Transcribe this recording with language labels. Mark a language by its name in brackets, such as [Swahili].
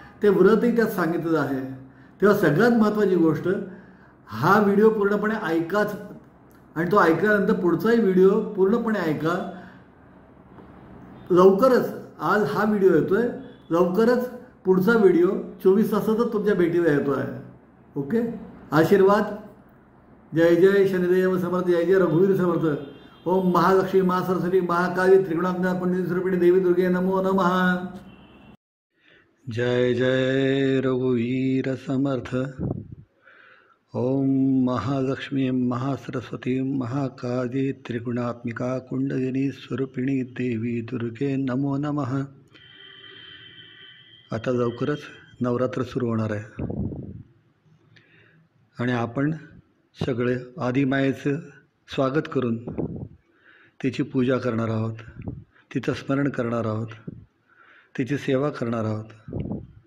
[Marathi] ते व्रतही त्यात सांगितलेलं आहे। तेव्हा सगळ्यात महत्त्वाची गोष्ट, हा व्हिडिओ पूर्णपणे ऐकाच आणि तो ऐकल्यानंतर पुढचाही व्हिडिओ पूर्णपणे ऐका। लवकरच, आज हा व्हिडिओ येतोय, लवकरच पुढचा व्हिडिओ 24 तासातच तुमच्या भेटीला येतो आहे। ओके, आशीर्वाद। जय जय शनिदेव समर्थ, जय जय रघुवीर समर्थ। [Sanskrit] ओम महालक्ष्मी महासरस्वती महाकाली त्रिगुणात्मिका कुंडलिनी स्वरूपिणी देवी दुर्गे नमो नमः। [Marathi] जय जय रघुवीर समर्थ। [Sanskrit] ओम महालक्ष्मी महासरस्वती महाकाली त्रिगुणात्मिका कुंडलिनी स्वरूपिणी देवी दुर्गे नमो नमः। [Marathi] आता लवकरच नवरात्र सुरू होणार आहे आणि आपण सगळे आदिमायेचं स्वागत करून तिची पूजा करणार आहोत, तिचं स्मरण करणार आहोत, तिची सेवा करणार आहोत।